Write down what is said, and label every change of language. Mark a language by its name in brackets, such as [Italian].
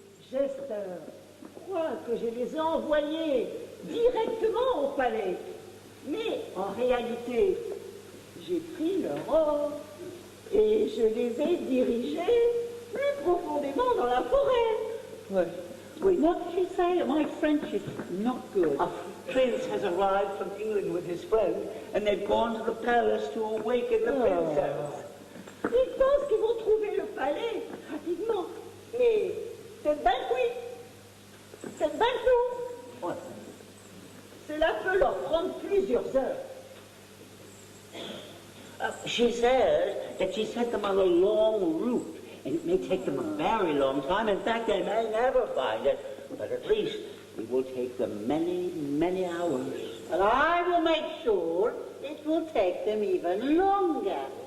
[French] Jester, crois que je les ai envoyés directement au palais. Mais en réalité, j'ai pris leur or et je les ai dirigés plus profondément dans la forêt. [English] What? Wait, What did you say? My French is not good. a prince has arrived from England with his friend, and they've gone to the palace to awaken the princess. [French] Ils pensent qu'ils vont trouver le palais rapidement. Mais c'est bien cuit. C'est bien tout. [English] What? [French] Cela peut leur prendre plusieurs heures. [English] She says that she sent them on a long route, and it may take them a very long time. In fact, they may never find it, but at least it will take them many, many hours. And I will make sure it will take them even longer.